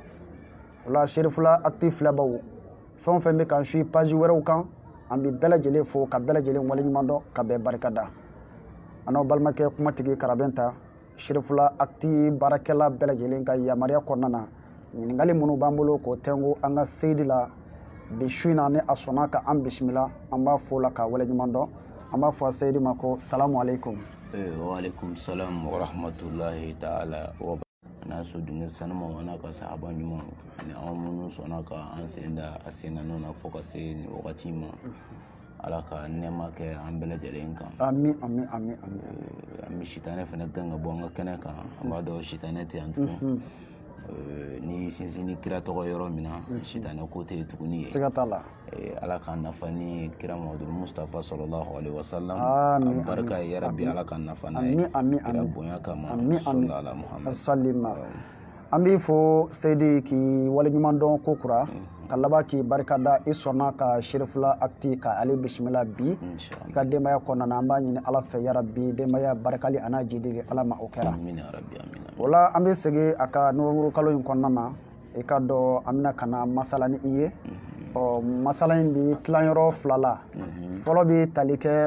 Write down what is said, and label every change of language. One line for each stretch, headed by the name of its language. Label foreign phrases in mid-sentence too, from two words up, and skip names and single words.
Bambara: o la Sherifula acte filɛbaw fɛn o fɛn bɛ k'an suit page wɛrɛw kan an bɛ bɛɛ lajɛlen fo ka bɛɛ lajɛlen waleɲumandɔn ka bɛɛ barikada an n'aw balimakɛ kumatigi Karabɛnta Sherifula acte baarakɛla bɛɛ lajɛlen ka yamaruya kɔnɔna na ɲininkali minnu b'an bolo k'o tɛnku an ka seyidi la bi su in na ni a sɔnna ka an bisimila an b'a fɔ o la ka waleɲumandɔn an b'a fɔ a seyidi ma ko
Arabic: سلام عليكم. وعليكم السلام ورحمة الله تعالى
Bambara: wa n'a so dunge sanuma wa n'a ka sahaba ɲuman ani an minnu sɔnna ka an sen da a sen na na fo ka se nin wagati ma Ala ka nɛɛma kɛ an bɛɛ lajɛlen kan. Amin amin amin amin. An bɛ sitanɛ fana gɛn ka bɔ an ka kɛnɛ kan an b'a dɔn sitanɛ tɛ yan tugun ni sinsin ni kira tɔgɔ yɔrɔ min na sitanɛ ko tɛ yen tuguni ye. Siga t'a la. Ala ka nafa ni kira Muhamadu Mustafa
Arabic: صلى الله عليه وسلم.
Bambara: Amin. An barika
Arabic: يا رب
Bambara: Ala ka nafa n'a ye. Amin amin kira amin. bonya kama Amin amin.
Arabic: صلى الله محمد.
Bambara: Salima. an b'i fo Seydi k'i waleɲuman dɔn ko kura ka laban k'i barikada i sɔnna ka Sherifula Actu ka ale bisimila bi i ka denbaya kɔnɔna na an b'a ɲini Ala fɛ yarabi denbaya barikali a n'a jidigi Ala ma o kɛra o la an bɛ segin a ka novembre kalo in kɔnɔna na i ka dɔn an bɛna ka na masala ni i ye masala in bi tilanyɔrɔ 2 la fɔlɔ bɛ tali kɛ